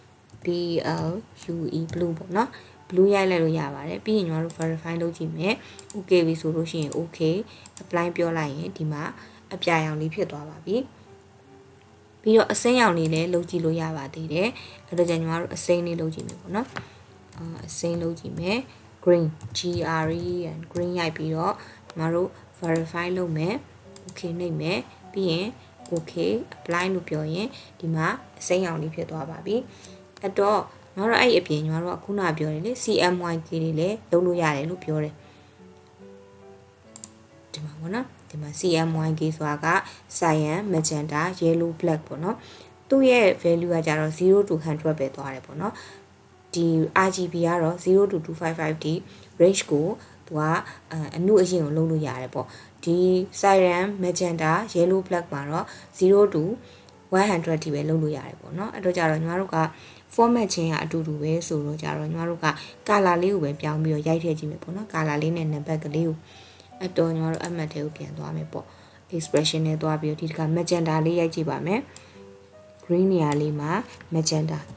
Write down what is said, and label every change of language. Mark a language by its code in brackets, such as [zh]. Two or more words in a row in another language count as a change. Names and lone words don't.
[my] BLUE blue ပေါ့နော် blue ရိုက်လိုက်လို့ရပါတယ်ပြီးရင်ညီမတို့ verify လုပ်ကြည့်မယ် okay ပြီဆိုလို့ရှိရင် [en] okay apply [my] ပြောလိုက်ရင်ဒီမှာအ ပြာရောင်လေးဖြစ်သွားပါပြီပြီးတော့အစိမ်းရောင်လေးလည်းလုပ်ကြည့်လို့ရပါသေးတယ်အဲ့တော့ညီမတို့အစိမ်းလေးလုပ်ကြည့်မယ်ပေါ့နော်အစိမ်းလုပ်ကြည့်မယ် [en] green GRE and green [my] ရိုက်ပြီးတော့ညီမတို့ verify လုပ်မယ် okay နှိပ်မယ်ပြီးရင် [en] okay apply [my] လို့ပြောရင်ဒီမှာအစိမ်းရောင်လေးဖြစ်သွားပါပြီအဲ့တော့ညီမတို့အဲ့အပြင်ညီမတို့ကခုနပြောတယ်လေ CMYK တွေလည်းလုပ်လို့ရတယ်လို့ပြောတယ် ဒီမှာပေါ့နော်ဒီမှာ CMYK ဆိုတာက [en] cyan magenta yellow black [my] ပေါ့နော်သူ့ရဲ့ value ကကြတော့0 to 100ပဲသွားတယ်ပေါ့နော်ဒီ RGB ကတော့ 0 to 255 ဒီ range ကိုသူကအနုအရင်ကိုလုပ်လို့ရတယ်ပေါ့ဒီ [en] cyan magenta yellow black [my] မှာတော့0 to 100 ထိပဲလုပ်လို့ရတယ်ပေါ့နော်အဲ့တော့ကြတော့ညီမတို့က format ချင်းကအတူတူပဲဆိုတော့ကြတော့ညီမတို့က color လေးကိုပဲပြောင်းပြီးတော့ရိုက်ထည့်ကြည့်မယ်ပေါ့နော် color လေးနဲ့ number ကလေးကိုအဲ့တော့ညီမတို့အမှတ်ထဲကိုပြန်သွားမယ်ပေါ့ expression နဲ့သွားပြီးတော့ဒီတက magenta လေးရိုက်ကြည့်ပါမယ် green နေရာလေးမှာ magenta